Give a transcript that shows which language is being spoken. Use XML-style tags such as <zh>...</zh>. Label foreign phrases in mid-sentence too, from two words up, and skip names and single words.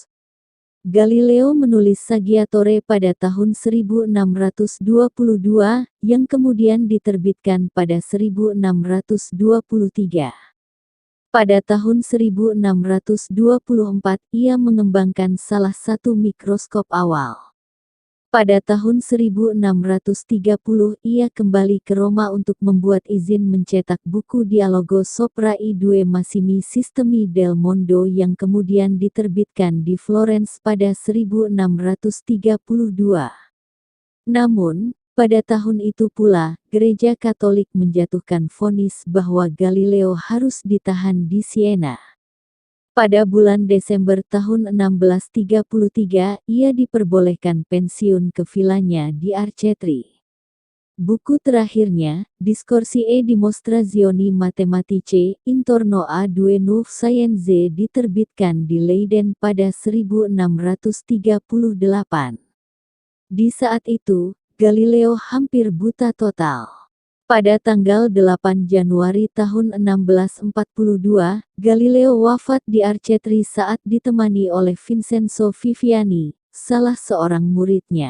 <id>Galileo menulis Saggiatore pada tahun 1622, yang kemudian diterbitkan pada 1623. Pada tahun 1624, ia mengembangkan salah satu mikroskop awal. Pada tahun 1630, ia kembali ke Roma untuk membuat izin mencetak buku Dialogo sopra i due massimi sistemi del mondo yang kemudian diterbitkan di Florence pada 1632. Namun, pada tahun itu pula, Gereja Katolik menjatuhkan vonis bahwa Galileo harus ditahan di Siena. Pada bulan Desember tahun 1633, ia diperbolehkan pensiun ke vilanya di Arcetri. Buku terakhirnya, Discorsi e dimostrazioni matematiche intorno a due nuove scienze, diterbitkan di Leiden pada 1638. Di saat itu, Galileo hampir buta total. Pada tanggal 8 Januari tahun 1642, Galileo wafat di Arcetri saat ditemani oleh Vincenzo Viviani, salah seorang muridnya.</id>